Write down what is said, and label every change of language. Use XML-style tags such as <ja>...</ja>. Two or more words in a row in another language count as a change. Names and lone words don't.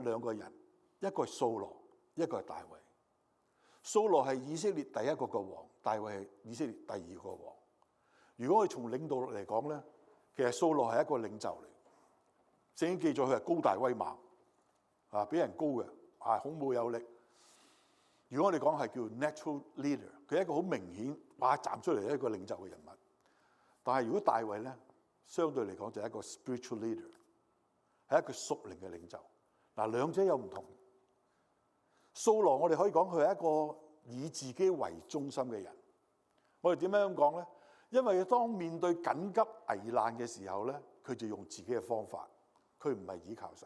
<yue>兩個人，一個係掃羅，一個係大衛。掃羅係以色列第一個嘅王，大衛係以色列第二個王。如果我哋從領導嚟講咧，其實掃羅係一個領袖嚟。聖經記載佢係高大威猛，比人高嘅，孔武有力。如果我哋講係叫</yue> <en>natural leader，</en> <yue>佢係一個好明顯站出嚟一個領袖嘅人物。但係如果大衛咧，相對嚟講就係一個</yue> <en>spiritual leader，</en> <yue>係一個屬靈嘅領袖。兩者有唔同。掃羅我哋可以講佢係一個以自己為中心嘅人。我哋點樣講咧？因為當面對緊急危難嘅時候咧，佢就用自己嘅方法，佢唔係倚靠神。</yue>